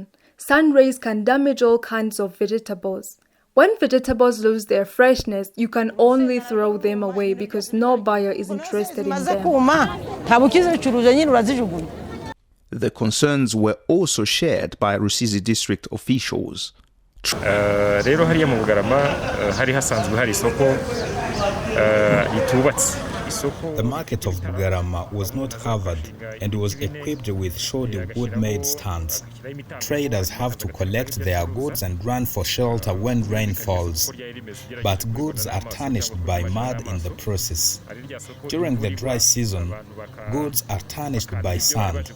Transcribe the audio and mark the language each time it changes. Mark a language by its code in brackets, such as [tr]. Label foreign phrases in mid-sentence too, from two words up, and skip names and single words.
[en] Sun rays can damage all kinds of vegetables. When vegetables lose their freshness, you can only throw them away because no buyer is interested in them. The concerns were also shared by Rusizi district officials. [rw] Rero hariya mu Bugarama hari hasanzwe hari isoko itubatse. [en] The market of Bugarama was not covered and was equipped with shoddy wood-made stands. Traders have to collect their goods and run for shelter when rain falls. But goods are tarnished by mud in the process. During the dry season, goods are tarnished by sand.